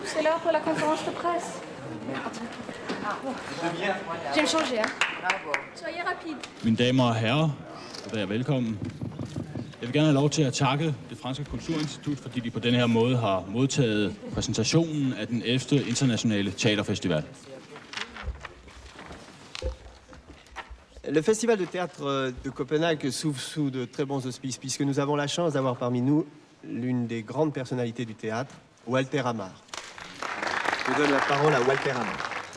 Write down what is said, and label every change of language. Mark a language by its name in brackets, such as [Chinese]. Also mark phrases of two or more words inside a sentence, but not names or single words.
[French] C'est l'heure pour la conférence de presse. Je vais me changer, hein. Bravo. Soyez rapide. [Danish] Mine damer og herrer, vær velkommen. Jeg vil gerne have lov til at takke det franske kulturinstitut, fordi de på denne her måde har modtaget præsentationen af den 11. internationale teaterfestival. [French] Le Festival de théâtre de Copenhague s'ouvre sous de très bons auspices, puisque nous avons la chance d'avoir parmi nous l'une des grandes personnalités du théâtre, Walter Hamar. Je donne la parole à Walter Hamar.